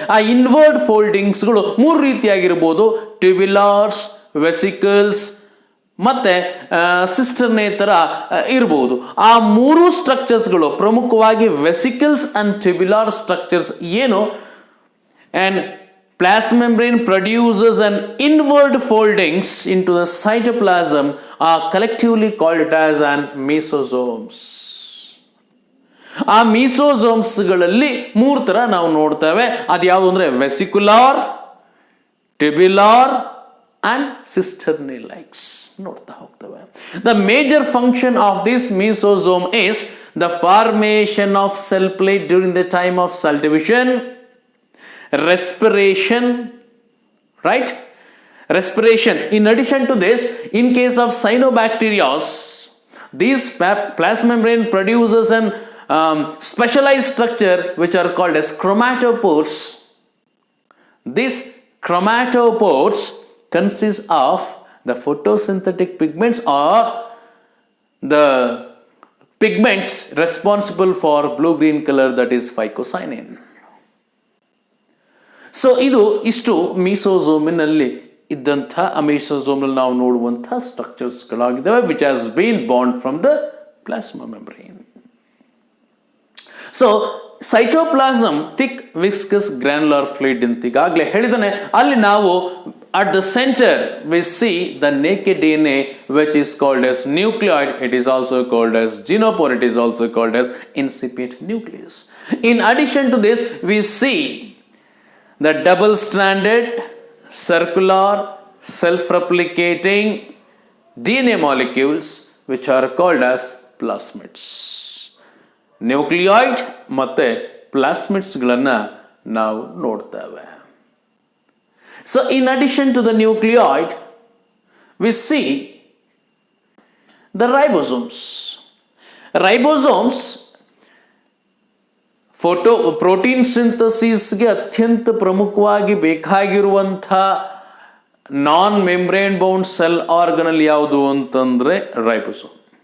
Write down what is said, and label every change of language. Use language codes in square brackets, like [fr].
[kn] ಆ inward ಫೋಲ್ಡಿಂಗ್ಸ್ಗಳು 3 ರೀತಿಯಾಗಿರ್ಬೋದು: ಟ್ಯೂಬ್ಯುಲಾರ್ಸ್, vesicles ಮತ್ತೆ ಸಿಸ್ಟರ್ನೇ ಥರ ಇರ್ಬೋದು. ಆ 3 ಸ್ಟ್ರಕ್ಚರ್ಸ್ಗಳು ಪ್ರಮುಖವಾಗಿ ವೆಸಿಕಲ್ಸ್ ಅಂಡ್ ಟ್ಯೂಬ್ಯುಲಾರ್ ಸ್ಟ್ರಕ್ಚರ್ಸ್ ಏನು, and [en] plasma membrane produces an inward foldings into the cytoplasm are collectively called it as an mesosomes. [kn] ಆ ಮೀಸೋಸೋಮ್ಸ್ಗಳಲ್ಲಿ 3 ಥರ ನಾವು ನೋಡ್ತೇವೆ. ಅದು ಯಾವುದು ಅಂದರೆ ವೆಸಿಕ್ಯುಲಾರ್, ಟ್ಯೂಬ್ಯುಲಾರ್ [en] and cisternal-like [kn] ನೋಡ್ತಾ ಹೋಗ್ತವೆ. [en] The major function of this mesosome is the formation of cell plate during the time of cell division, respiration, right? Respiration. In addition to this, in case of cyanobacteria, these plasma membrane produces an specialized structure which are called as chromatophores. These chromatophores consist of the photosynthetic pigments or the pigments responsible for blue-green color, that is phycocyanin. [kn] So ಇದು ಇಷ್ಟು ಮೀಸೋಸೋಮಿನಲ್ಲಿ ಇದ್ದಂಥ ಮೀಸೋಸೋಮ್ನಲ್ಲಿ ನಾವು ನೋಡುವಂಥ ಸ್ಟ್ರಕ್ಚರ್ಸ್ಗಳಾಗಿದ್ದಾವೆ, [en] Which has been born from the plasma membrane. [kn] So cytoplasm [en] thick viscous granular fluid [kn] ಅಂತ ಈಗಾಗಲೇ ಹೇಳಿದಾನೆ. ಅಲ್ಲಿ ನಾವು [en] at the center we see the naked DNA, which is called as nucleoid. It is also called as genopore. It is also called as incipient nucleus. In addition to this, we see the double-stranded, circular, self-replicating DNA molecules, which are called as plasmids. [kn] Nucleoid ಮತ್ತು ಪ್ಲಾಸ್ಮಿಡ್ಸ್ಗಳನ್ನು ನಾವು ನೋಡ್ತೇವೆ. [en] So in addition to the nucleoid, we see the ribosomes. [kn] Ribosomes protein ಸಿಂಥಸಿಸ್ಗೆ ಅತ್ಯಂತ ಪ್ರಮುಖವಾಗಿ ಬೇಕಾಗಿರುವಂಥ ನಾನ್ membrane bound cell organelle ಯಾವುದು ಅಂತಂದ್ರೆ ribosome.